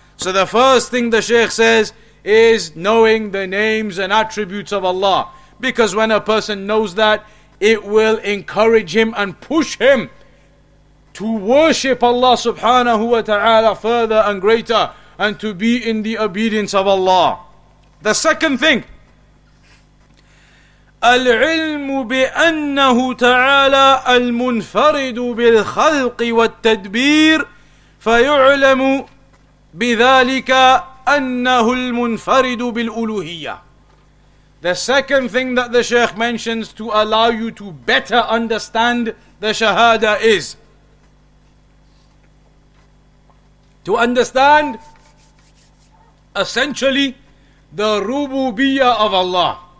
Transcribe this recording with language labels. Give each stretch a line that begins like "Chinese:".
English: So the first thing the Shaykh says is knowing the names and attributes of Allah, because when a person knows that, it will encourage him and push him to worship Allah subhanahu wa ta'ala further and greater, and to be in the obedience of Allah. The second thing,
Arabic: العلم بأنه تعالى المنفرد بالخلق والتدبير فيعلم بذلك أنه المنفرد بالألوهية.
English: The second thing that the Shaykh mentions to allow you to better understand the Shahadah is to understand essentially the rububiyyah of Allah.